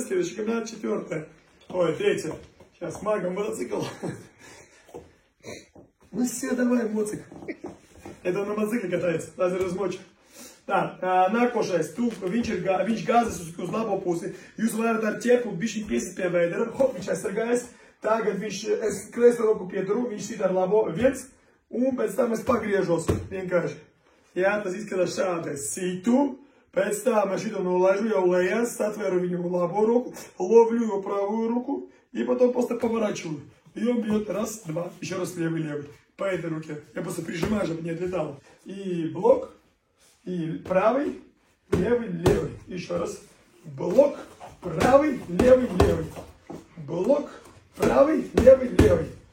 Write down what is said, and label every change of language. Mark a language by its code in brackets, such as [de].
[ru] Следующая комбинация, 4-я. Ой, 3-я. Сейчас магом мотоцикл. Ну все, давай, моцик. Это он на мотоцикле катается, лазер размочек. [lv] Tā, nākošais, viņš gāzes uz labo pusi. Jūs varat ar ķepu bišķiņ piesist pie veidera. Hop, viņš aizsargājas. Tagad es kreiso roku pieturu, viņš sit ar labo viens. Un pēc tam es pagriežos vienkārši. Jā, tas izskatās šādi. Es situ. Pēc tam es šito nolaižu jau lejās, satveru viņu labo [ru] руку, ловлю его правую руку и потом просто поворачиваю. И он бьет раз, два, еще раз левый. По этой руке. Я просто прижимаю, чтобы не отлетало. И блок. И правый, левый. Еще раз. Блок, правый, левый. Блок, правый, левый.